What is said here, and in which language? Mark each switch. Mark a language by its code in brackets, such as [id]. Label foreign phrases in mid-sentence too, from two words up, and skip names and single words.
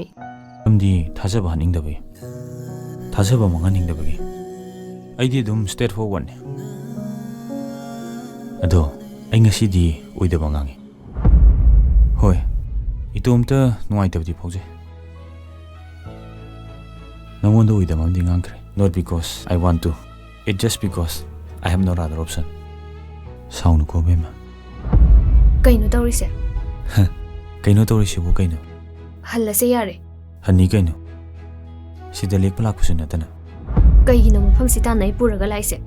[mni] ꯃꯔꯝꯗꯤ ꯊꯥꯖꯕ ꯍꯟꯅꯤꯡꯗꯕꯒꯤ, ꯊꯥꯖꯕ ꯃꯥꯡꯍꯟꯅꯤꯡꯗꯕꯒꯤ. ꯑꯩꯗꯤ ꯑꯗꯨꯝ ꯁ꯭ꯇꯦꯠ ꯐꯣꯔꯋꯥꯔꯗꯅꯤ. ꯑꯗꯣ ꯑꯩ ꯉꯁꯤꯗꯤ ꯑꯣꯏꯗꯕ ꯉꯥꯡꯉꯤ. ꯍꯣꯏ, ꯏꯇꯣꯝꯇ ꯅꯨꯡꯉꯥꯏꯇꯕꯗꯤ ꯐꯥꯎꯖꯩ. ꯅꯉꯣꯟꯗ ꯑꯣꯏꯗꯕ ꯑꯃꯗꯤ ꯉꯥꯡꯈ꯭ꯔꯦ. [en] Not because I want to. It's just because I have no other option. [mni] ꯁꯥꯎꯅꯨꯀꯣ ꯕꯦꯝꯃ. ꯀꯩꯅꯣ ꯇꯧꯔꯤꯁꯦ? ꯀꯩꯅꯣ ꯇꯧꯔꯤꯁꯤꯕꯨ ꯀꯩꯅꯣ? ꯍꯜꯂꯁꯦ ꯌꯥꯔꯦ. ꯍꯟꯅꯤ ꯀꯩꯅꯣ? ꯁꯤꯗ ꯂꯦꯛꯄ ꯂꯥꯛꯄꯁꯨ ꯅꯠꯇꯅ. ꯀꯩꯒꯤꯅꯣ ꯃꯐꯝꯁꯤ ꯇꯥꯟꯅ ꯑꯩ ꯄꯨꯔꯒ ꯂꯥꯛꯏꯁꯦ?